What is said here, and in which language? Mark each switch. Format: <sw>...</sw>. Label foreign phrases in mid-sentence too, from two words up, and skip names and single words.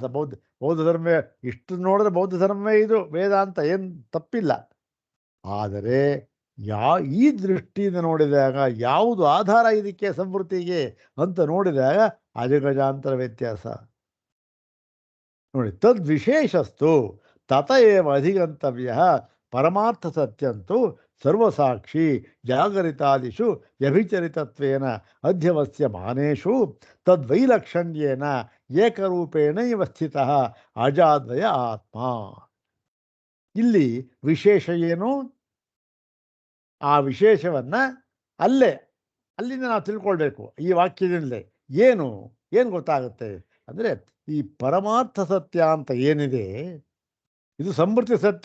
<kn>ಬೌದ್ಧ ಧರ್ಮ ಇಷ್ಟು ನೋಡಿದ್ರೆ ಬೌದ್ಧ ಧರ್ಮವೇ ಇದು, ವೇದಾಂತ ಏನು ತಪ್ಪಿಲ್ಲ. ಆದರೆ ಈ ದೃಷ್ಟಿಯಿಂದ ನೋಡಿದಾಗ ಯಾವುದು ಆಧಾರ ಇದಕ್ಕೆ ಸಂವೃತ್ತಿಗೆ ಅಂತ ನೋಡಿದಾಗ ಅಜಗಜಾಂತರ ವ್ಯತ್ಯಾಸ ನೋಡಿ.</kn> <sa>ತದ್ವಿಶೇಷಸ್ತು ತತ ಏವ ಅಧಿಗಂತವ್ಯ ಪರಮಾರ್ಥ ಸತ್ಯಂತು ಸರ್ವಸಾಕ್ಷಿ ಜಾಗರಿತಾದಿಷು ವ್ಯಭಿಚರಿತತ್ವೇನ ಅಧ್ಯವಸ್ಯ ಮಾನೇಷು ತದ್ವೈಲಕ್ಷಣ್ಯೇನ ಏಕರೂಪೇಣ ಇವ ಸ್ಥಿತಃ ಅಜಾದ್ವಯ ಆತ್ಮ.</sa> <kn>ಇಲ್ಲಿ ವಿಶೇಷ ಏನು? ಆ ವಿಶೇಷವನ್ನು ಅಲ್ಲಿಂದ ನಾವು ತಿಳ್ಕೊಳ್ಬೇಕು. ಈ ವಾಕ್ಯದಿಂದಲೇ ಏನು ಗೊತ್ತಾಗುತ್ತೆ ಅಂದರೆ, ಈ ಪರಮಾರ್ಥ ಸತ್ಯ ಅಂತ ಏನಿದೆ ಇದು ಸಂವೃತ್ತಿ ಸತ್ಯ.</kn>